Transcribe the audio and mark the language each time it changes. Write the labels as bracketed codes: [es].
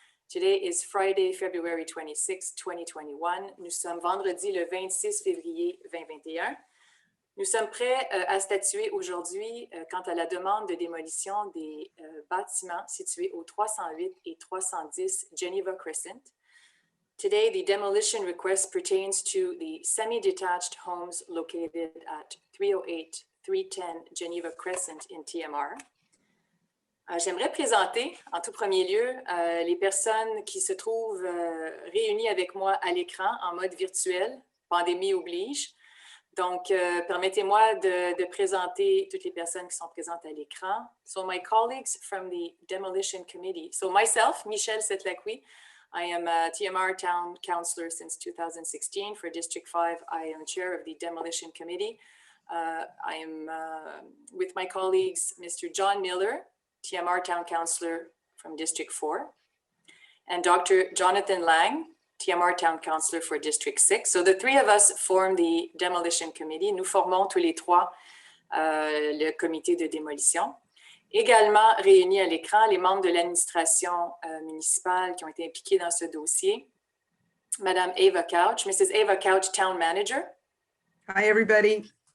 [en] Today is Friday, February 26, 2021. [fr] Nous sommes vendredi le 26 février 2021. Nous sommes prêts à statuer aujourd'hui quant à la demande de démolition des bâtiments situés au 308 et 310 Geneva Crescent. [en] Today, the demolition request pertains to the semi-detached homes located at 308, 310 Geneva Crescent in TMR. [fr] J'aimerais présenter, en tout premier lieu, les personnes qui se trouvent réunies avec moi à l'écran en mode virtuel, pandémie oblige. Donc, permettez-moi de présenter toutes les personnes qui sont présentes à l'écran. [en] So, my colleagues from the Demolition Committee. So, myself, Michelle Setlaqui, I am a TMR Town Councillor since 2016 for District 5. I am chair of the Demolition Committee. I am with my colleagues, Mr. John Miller, TMR Town Councillor from District 4, and Dr. Jonathan Lang, TMR Town Councillor for District 6. So the three of us form the Demolition Committee. [fr] Nous formons tous les trois le comité de démolition. Également réunis à l'écran, les membres de l'administration municipale qui ont été impliqués dans ce dossier. [en] Madame Ava Couch, Mrs. Ava Couch, Town Manager. Hi, everybody.